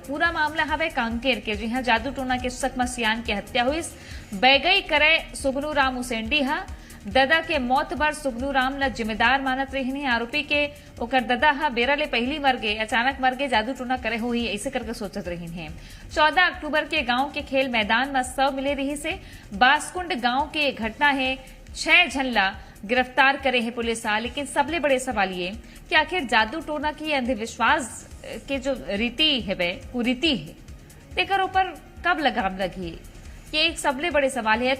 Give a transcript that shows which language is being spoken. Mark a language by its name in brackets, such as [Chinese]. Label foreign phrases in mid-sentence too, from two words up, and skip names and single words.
[Chhattisgarhi] पूरा मामला हवे कांकेर के जहां जादू टोना के शक में सियान की हत्या हुई। बैगई करे सुगनू राम उसेंडी हा ददा के मौत पर सुगनू राम ल जिम्मेदार मानत रही। आरोपी के ओकर ददा हा बेरा ले पहली मर गए, अचानक मर गए, जादू टोना करे हो ही ऐसे करके सोचत रही है। 14 अक्टूबर के गांव के खेल मैदान में शव मिले रही से बासकुंड गांव के घटना है। 6 झनला गिरफ्तार करे है पुलिस आ, लेकिन सबले बड़े सवाल ये कि आखिर जादू टोना की अंधविश्वास के जो रीति है वो रीति है तेकर ऊपर कब लगाम लगी, ये एक सबले बड़े सवाल है।